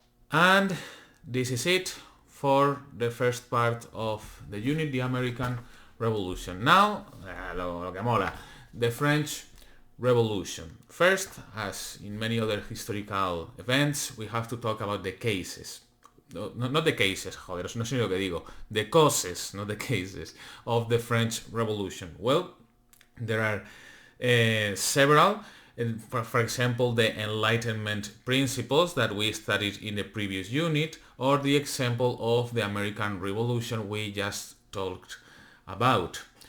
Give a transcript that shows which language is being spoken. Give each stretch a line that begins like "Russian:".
English: And this is it for the first part of the unit, the American Revolution. Now,
Spanish: lo que mola,
English: the French Revolution. First, as in many other historical events, we have to talk about the cases. No, not the cases,
Spanish: joder, no sé lo que digo.
English: The causes, not the cases, of the French Revolution. Well, there are several. For example, the Enlightenment principles that we studied in the previous unit, or the example of the American Revolution we just talked about.